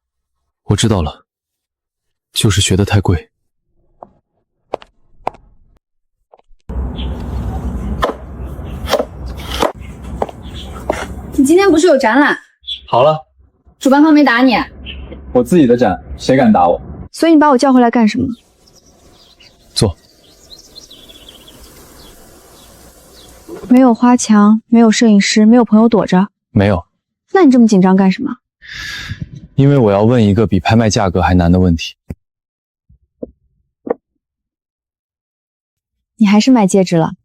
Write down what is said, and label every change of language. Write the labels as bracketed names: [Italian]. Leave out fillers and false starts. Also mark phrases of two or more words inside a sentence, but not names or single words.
[Chinese] 我知道了，就是學得太貴。你今天不是有展覽？好了，主办方沒打你？我自己的展，誰敢打我？所以你把我叫回來幹什麼？坐。沒有花牆，沒有攝影師，沒有朋友躲着。沒有。那你這麼緊張幹什麼？因為我要問一個比拍賣價格還難的問題。你還是買戒指了？